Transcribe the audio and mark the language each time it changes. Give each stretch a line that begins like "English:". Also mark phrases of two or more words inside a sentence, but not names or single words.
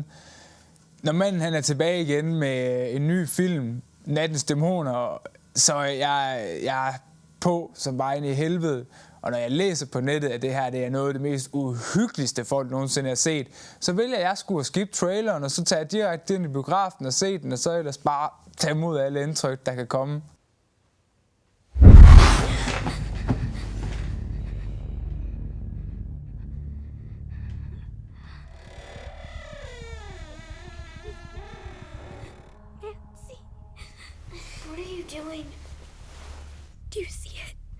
Danish: Når manden han er tilbage igen med en ny film, Nattens Dæmoner, så jeg er på som bare inde i helvede. Og når jeg læser på nettet, at det her det er noget af det mest uhyggeligste folk nogensinde har set, så vælger jeg sgu at skippe traileren, og så tage direkte ind i biografen og se den, og så ellers bare tage imod alle indtryk, der kan komme.
English: Nancy, what are you doing? Do you see it?